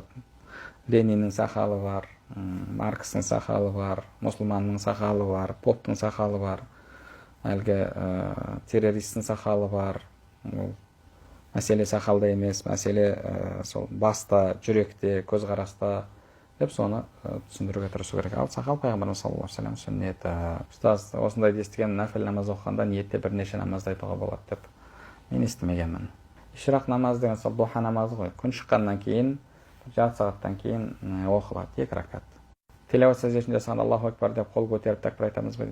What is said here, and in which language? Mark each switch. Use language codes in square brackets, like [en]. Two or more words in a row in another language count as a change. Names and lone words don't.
[kk] Лениннің сақалы бар, Маркстың сақалы бар, мұсылманның сақалы бар, Поптың сақалы бар, әлгі террористтің сақалы бар. Мәселе сақалда емес, мәселе сол баста, жүректе, көзқараста деп соны түсіндіруге тырысу керек. Ал сақал пайғамбарымыз [ar] صلى الله عليه وسلم [kk] сүннеті. Ұстаз, осындайды естіген, нәпіл намаз оқығанда ниетте бірнеше намазды айтуға болады деп мен естімегенмін. Ишрақ намаз деген сол духа намазы ғой. Күн шыққаннан кейін, жарты сағаттан кейін оқылады 2 ракат. Тилауат сәждесін жасағанда [ar] الله أكبر [kk] деп қол көтеріп такбир айтамыз ба?